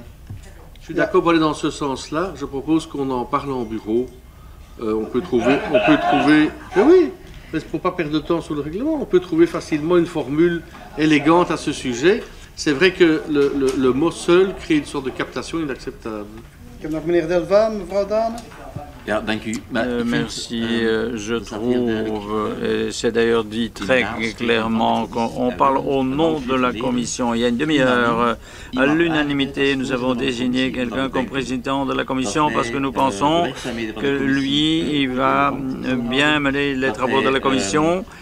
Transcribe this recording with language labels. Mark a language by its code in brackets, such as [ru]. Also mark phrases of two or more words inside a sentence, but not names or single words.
[fr] Je suis d'accord pour aller dans ce sens-là. Je propose qu'on en parle en bureau. On peut trouver... Mais oui, mais pour ne pas perdre de temps sur le règlement, on peut trouver facilement une formule élégante à ce sujet. C'est vrai que le mot seul crée une sorte de captation inacceptable. [nl] Ik heb nog meneer Delva, mevrouw Dane. Ja, dank u. [fr] Merci. Je trouve, et c'est d'ailleurs dit très clairement, qu'on parle au nom de la Commission. Il y a une demi-heure, à l'unanimité, nous avons désigné quelqu'un comme président de la Commission parce que nous pensons que lui, il va bien mener les travaux de la Commission,